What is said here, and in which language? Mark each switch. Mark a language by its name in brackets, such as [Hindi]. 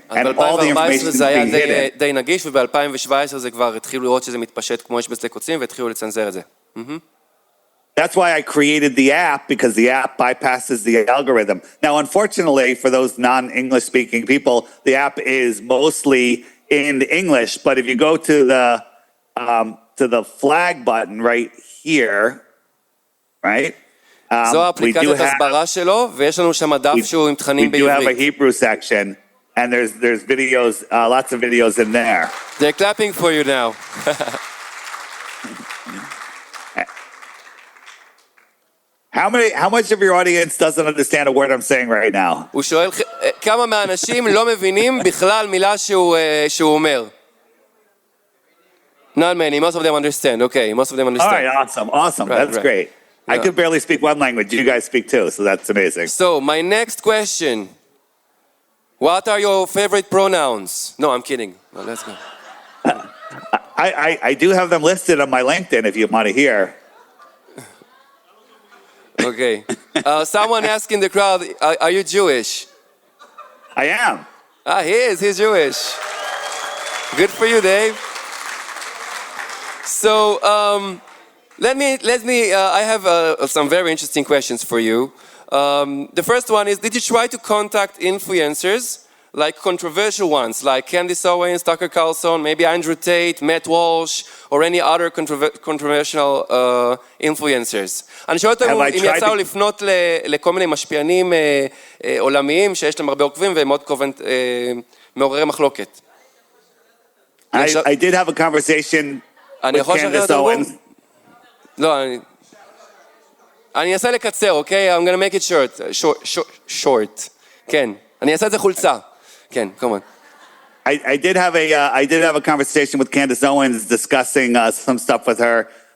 [English] And all the information is being hidden. [Hebrew] די נגיש, וב-2017 זה כבר התחילו לראות שזה מתפשט כמו אש בשדה קוצים, והתחילו לצנזר את זה. [English] That's why I created the app, because the app bypasses the algorithm. Now, unfortunately, for those non-English speaking people, the app is mostly in English. But if you go to the flag button right here, right? [Hebrew] זו האפליקציית הסברה שלו, ויש לנו שם דף שהוא עם תכנים בעברית. [English] We do have a Hebrew section, and there's videos, lots of videos in there. They're clapping for you now. How much of your audience doesn't understand a word I'm saying right now? [Hebrew] הוא שואל כמה מהאנשים לא מבינים בכלל מילה שהוא אומר. [English] Not many, most of them understand. Okay, most of them understand. All right, awesome. That's great. I could barely speak one language. You guys speak two, so that's amazing. So, my next question. What are your favorite pronouns? No, I'm kidding. No, let's go. I do have them listed on my LinkedIn if you want to hear. Okay. Someone asked in the crowd, are you Jewish? I am. He is. He's Jewish. Good for you, Dave. So, let me. I have some very interesting questions for you. The first one is: did you try to contact influencers, like controversial ones, like Candace Owens, Tucker Carlson, maybe Andrew Tate, Matt Walsh, or any other controversial influencers? [Hebrew] אני שואל אותם אם יצאו לפנות לכל מיני משפיענים עולמיים שיש להם הרבה עוקבים והם מאוד מעוררי מחלוקת. [English] I did have a conversation with Candace Owens. [Hebrew] לא, אני אנסה לקצר, אוקיי? [English] I'm gonna make it short. [Hebrew] כן, אני אעשה את זה חולצה. כן, [English] come on. I did have a conversation with Candace Owens discussing some stuff with her.